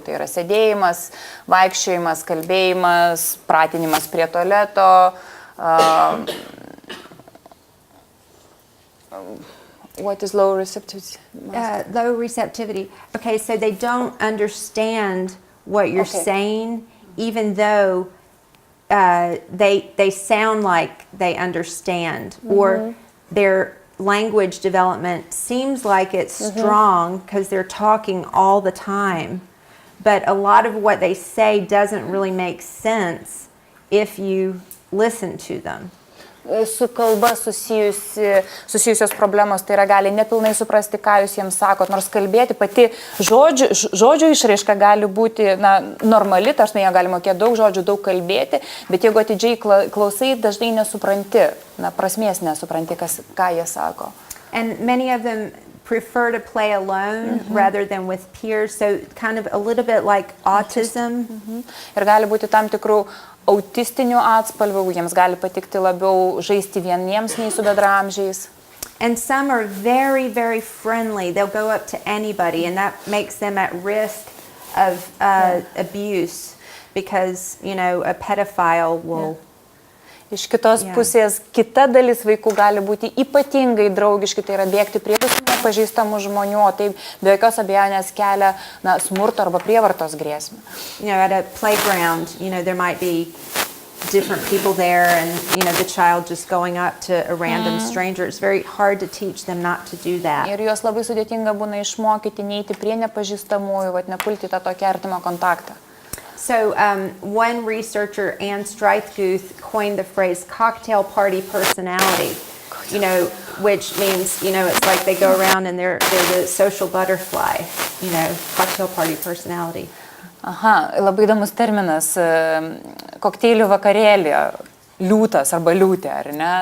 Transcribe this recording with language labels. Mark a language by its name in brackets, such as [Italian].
[Lithuanian] Tai yra sėdėjimas, vaikščiojimas, kalbėjimas, pratinimas prie tualeto. [English] What is low receptivity? Low receptivity. Okay, so they don't understand what you're saying, even though they sound like they understand, or their language development seems like it's strong because they're talking all the time, but a lot of what they say doesn't really make sense if you listen to them. [Lithuanian] Su kalba susijusios problemos, tai yra gali nepilnai suprasti, ką jūs jiems sakot, nors kalbėti pati žodžių išraiška gali būti normali, tarsnai jie gali mokėti daug žodžių, daug kalbėti, bet jeigu atidžiai klausai, dažnai nesupranti, prasmės nesupranti, ką jie sako. [English] And many of them prefer to play alone rather than with peers, so kind of a little bit like autism. [Lithuanian] Ir gali būti tam tikrų autistinių atspalvių, jiems gali patikti labiau žaisti vieniems nei su bendraamžiais. [English] And some are very, very friendly. They'll go up to anybody, and that makes them at risk of abuse because, you know, a pedophile will... [Lithuanian] Iš kitos pusės, kita dalis vaikų gali būti ypatingai draugiški, tai yra bėgti prie visų nepažįstamų žmonių, o tai be jokios abejonės kelia smurto arba prievartos grėsmę. [English] You know, at a playground, you know, there might be different people there, and, you know, the child just going up to a random stranger. It's very hard to teach them not to do that. [Lithuanian] Ir juos labai sudėtinga būna išmokyti, neiti prie nepažįstamųjų, nepulti tą tokį artimą kontaktą. [English] So one researcher, Anne Strythguth, coined the phrase cocktail party personality, you know, which means, you know, it's like they go around and they're the social butterfly, you know, cocktail party personality. [Lithuanian] Aha, labai įdomus terminas, kokteilių vakarėlė, liūtas arba liūtė, ar ne?